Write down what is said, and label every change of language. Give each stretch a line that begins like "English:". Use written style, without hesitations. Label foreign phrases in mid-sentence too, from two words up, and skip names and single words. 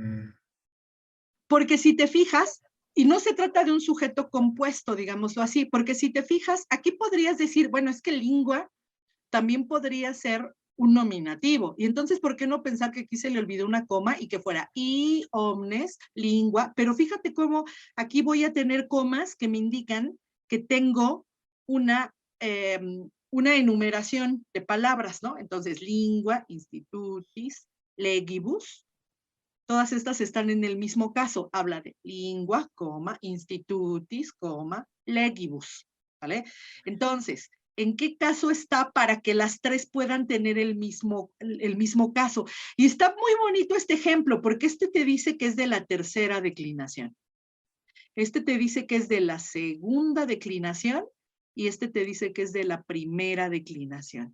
Spanish: Porque si te fijas, y no se trata de un sujeto compuesto, digámoslo así, porque si te fijas, aquí podrías decir, bueno, es que lingua también podría ser un nominativo. Y entonces, ¿por qué no pensar que aquí se le olvidó una coma y que fuera y
Latin: omnes, lingua?
Spanish: Pero fíjate cómo aquí voy a tener comas que me indican que tengo una enumeración de palabras, ¿no? Entonces,
Latin: lingua, institutis, legibus,
Spanish: todas estas están en el mismo caso. Habla de lingua, coma, institutis, coma, legibus, ¿vale? Entonces, ¿en qué caso está para que las tres puedan tener el mismo caso? Y está muy bonito este ejemplo, porque te dice que es de la tercera declinación. Te dice que es de la segunda declinación y te dice que es de la primera declinación.